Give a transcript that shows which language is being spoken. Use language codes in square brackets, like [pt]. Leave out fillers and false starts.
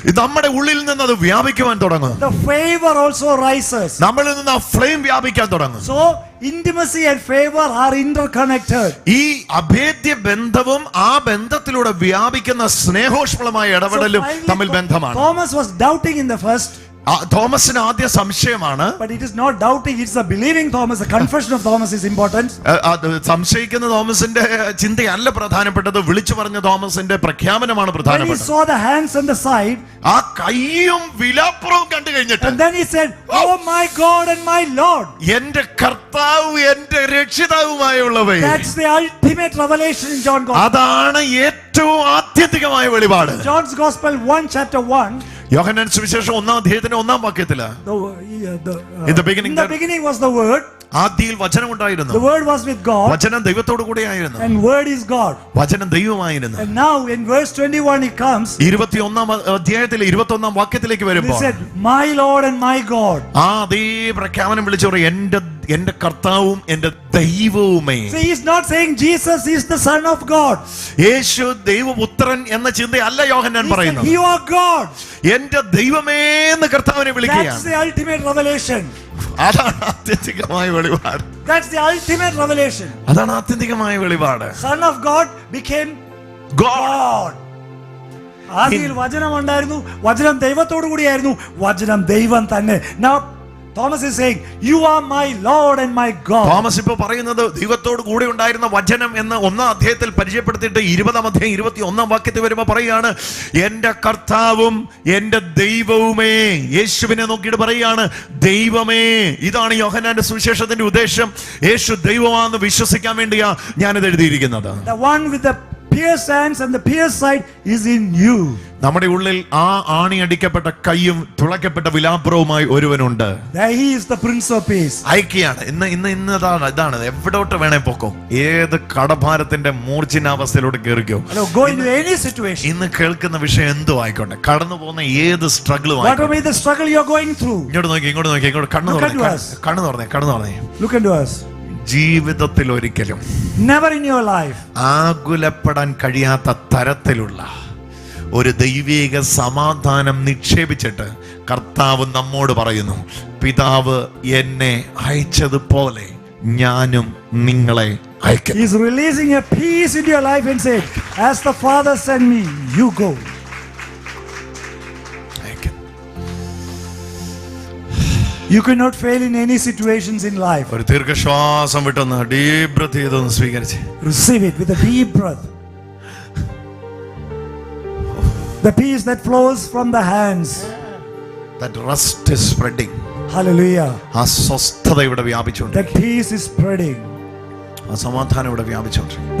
[ml] നമ്മുടെ ഉള്ളിൽ നിന്ന് അത് വ്യാപിക്കുവാൻ തുടങ്ങും. [en] The favor also rises. [ml] നമ്മളിൽ നിന്ന് ആ ഫ്ലെയിം വ്യാപിക്കാൻ തുടങ്ങും. [en] So intimacy and favor are interconnected. [ml] ഈ അഭേദ്യ ബന്ധവും ആ ബന്ധത്തിലൂടെ വ്യാപിക്കുന്ന സ്നേഹോഷ്മളമായ ഇടപെടലും തമ്മിൽ ബന്ധമാണ്. [en] Thomas was doubting in the first. [ml] തോമസിന് ആദ്യ സംശയമാണ്. [en] But it is not doubting, it's the believing Thomas. The confession of Thomas is important. [ml] സംശയിക്കുന്ന തോമസിന്റെ ചിന്തയല്ല പ്രധാനപ്പെട്ടത്, വിളിച്ചു പറഞ്ഞ തോമസിന്റെ പ്രഖ്യാപനമാണ് പ്രധാനപ്പെട്ടത്. [en] When he saw the hands and the side, [ml] ആ കൈയും വിലാപ്പുറവും കണ്ടു കഴിഞ്ഞിട്ട്, [en] and then he said, oh my God and my Lord. [ml] എന്റെ കർത്താവ് എന്റെ രക്ഷിതാവുമായുള്ളവേ. [en] That's the ultimate revelation in John Gospel. [ml] അതാണ് ഏറ്റവും ആത്യന്തികമായ വെളിപാട്. [en] John's Gospel 1 chapter 1. [ml] യോഹന്നാൻ സുവിശേഷം 1-ാം അധ്യായത്തിന്റെ 1-ാം വാക്യത്തില് [en] In the beginning was the word. [ml] ആദിയിൽ വചനം ഉണ്ടായിരുന്നു. [en] The word was with God. [ml] വചനം ദൈവത്തോടു കൂടെയായിരുന്നു. [en] And word is God. [ml] വചനം ദൈവമായിരുന്നു. [en] And now in verse 21 it comes. [ml] 21-ാം അധ്യായത്തിലെ 21-ാം വാക്യത്തിലേക്ക് വരുമ്പോൾ [en] He said, my Lord and my God. [ml] ആ അതേ പ്രഖ്യാപനം വിളിച്ചു പറയും, എന്റെ കർത്താവും എന്റെ ദൈവവുമേ. [en] So he is not saying Jesus is the Son of God. [ml] യേശു ദൈവപുത്രൻ എന്ന ചിന്തയല്ല യോഹന്നാൻ പറയുന്നത്. [en] You are God. [ml] എന്റെ ദൈവമേ എന്ന് കർത്താവിനെ [en] That's [ml] വിളിക്കുകയാണ്. [en] the ultimate revelation. [ml] അതാണ് ആത്യന്തികമായ വെളിപാട്. [en] That's the ultimate revelation. [ml] അതാണ് ആത്യന്തികമായ വെളിപാട്. [en] Son of God became God. [ml] ആദിയിൽ വചനം ഉണ്ടായിരുന്നു, വചനം ദൈവത്തോടു കൂടിയായിരുന്നു, വചനം ദൈവം തന്നെ. [en] Now Thomas is saying, you are my Lord and my God. [ml] Thomas ഇപ്പോൾ പറയുന്നത് ദൈവത്തോട് കൂടെ ഉണ്ടായിരുന്ന വചനം എന്ന് 1-ാം അധ്യായത്തിൽ പരിചയപ്പെടുത്തിയിട്ട് 20-ാം അധ്യായം 21-ാം വാക്യത്തിൽ വരുമ്പോൾ പറയുകയാണ്, എന്റെ കർത്താവും എന്റെ ദൈവവുമേ. യേശുവിനെ നോക്കിയിട്ട് പറയുകയാണ് ദൈവമേ. ഇതാണ് യോഹന്നാന്റെ സുവിശേഷത്തിന്റെ ഉദ്ദേശം. യേശു ദൈവമാണെന്ന് വിശ്വസിക്കാൻ വേണ്ടിയാ ഞാനിത് എഴുതിയിരിക്കുന്നത്. [en] The one with the pierced hands and the pierced side is in you. [ml] നമ്മുടെ ഉള്ളിൽ ആ ആണി അടിക്കപ്പെട്ട കൈയും തുളയ്ക്കപ്പെട്ട വിലാപുറവുമായി ഒരുവനുണ്ട്. [en] He is the Prince of Peace. [ml] ഐക്യാണ്. ഇന്ന് ഇതാണ് എവിടോട്ട് വേണേ പോക്കോ, ഏത് കടഭാരത്തിന്റെ മൂർച്ഛനാവസ്ഥയിലൂടെ കയറിക്കോ. [en] Go into any situation. [ml] ഇന്ന് കേൾക്കുന്ന വിഷയം എന്തോ ആയിക്കോട്ടെ, കടന്നു പോകുന്ന ഏത് സ്ട്രഗിളും [en] Whatever may the struggle you are going through. [ml] ഇങ്ങോട്ട് നോക്കി കണ്ണു തുറന്നേ. [en] Look into us. [ml] ജീവിതത്തിൽ ഒരിക്കലും [en] Never in your life [ml] ആകുലപ്പെടാൻ കഴിയാത്ത തരത്തിലുള്ള ഒരു ദൈവിക സമാധാനം നിക്ഷേപിച്ചിട്ട് കർത്താവ് നമ്മോട് പറയുന്നു, പിതാവ് എന്നെ അയച്ചതുപോലെ ഞാനും നിങ്ങളെ അയക്കും. [en] He is releasing a peace into your life and said, as the Father sent me, you go. You cannot fail in any situations in life. [ml] ഒരു ദീർഘശ്വാസം വിട്ടൊന്ന് ഡീപ് ബ്രത്ത് ചെയ്തൊന്ന് സ്വീകരിച്ച് [en] receive it with a deep breath. The peace that flows from the hands. That rest is spreading. Hallelujah. [ml] ആ സ്വസ്ഥത ഇവിടെ വ്യാപിച്ചുകൊണ്ട്, [en] That peace is spreading. [ml] ആ സമാധാനം ഇവിടെ വ്യാപിച്ചുകൊണ്ട്,